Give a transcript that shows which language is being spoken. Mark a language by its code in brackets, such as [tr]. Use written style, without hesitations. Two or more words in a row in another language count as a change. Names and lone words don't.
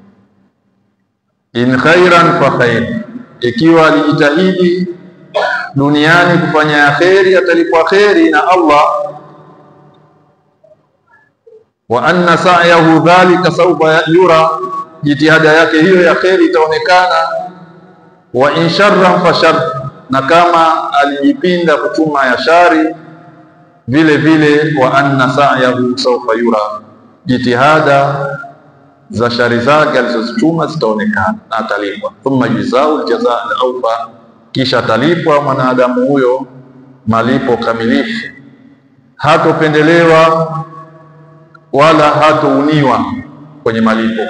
[ar] إن خيرا فخير, [sw] ikiwa alijitahidi duniani kufanya khairi atalipwa khairi na Allah. [ar] وأن سعيه ذلك سوف يرى, [sw] jitihada yake hiyo ya khairi itaonekana. [ar] وإن شرا فشر, [sw] na kama alijipinda kutuma ya shari vile vile [ar] وأن سعيه سوف يرى, [sw] jitihada za shari zake alizozituma zitaonekana na atalipwa. [ar] ثم يجزاه الجزاء الأوفى, [sw] kisha atalipwa mwanadamu huyo malipo kamilifu, hatopendelewa wala hatouniwa kwenye malipo.